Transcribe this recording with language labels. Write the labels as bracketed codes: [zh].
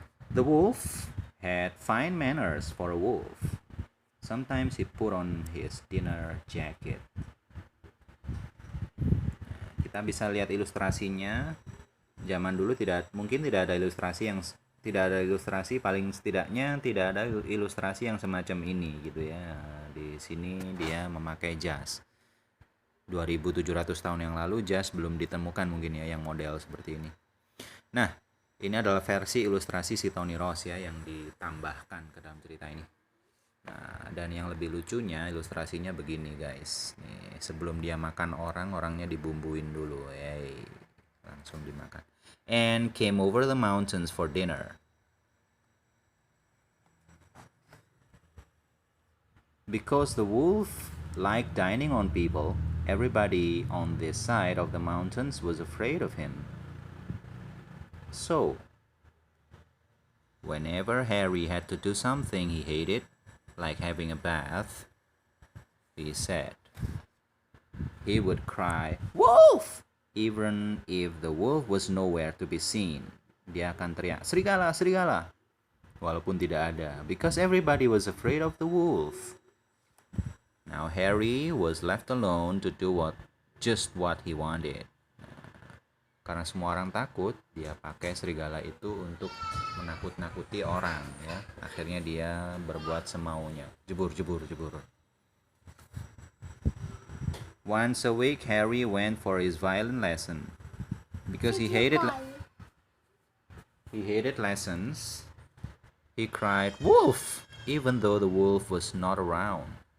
[en] The wolf had fine manners for a wolf. Sometimes he put on his dinner jacket. [id] Kita bisa lihat ilustrasinya. Zaman dulu mungkin tidak ada ilustrasi, paling setidaknya tidak ada ilustrasi yang semacam ini gitu ya. Di sini dia memakai jas. 2700 tahun yang lalu jas belum ditemukan mungkin ya yang model seperti ini. Nah, ini adalah versi ilustrasi si Tony Ross ya yang ditambahkan ke dalam cerita ini. Nah, dan yang lebih lucunya ilustrasinya begini guys. Nih, sebelum dia makan orangnya dibumbuin dulu. Langsung dimakan. [en] And came over the mountains for dinner. Because the wolf liked dining on people, everybody on this side of the mountains was afraid of him. So, whenever Harry had to do something he hated, like having a bath, he said, he would cry, "Wolf!" Even if the wolf was nowhere to be seen. [id] Dia akan teriak, "Serigala, serigala!" Walaupun tidak ada, [en] because everybody was afraid of the wolf. Now Harry was left alone to do just what he wanted. [id] Karena semua orang takut, dia pakai serigala itu untuk menakut-nakuti orang, ya. Akhirnya dia berbuat semaunya. Jebur, jebur, jebur. [en] Once a week, Harry went for his violin lesson. Because he hated lessons, he cried, "Wolf!" even though the wolf was not around.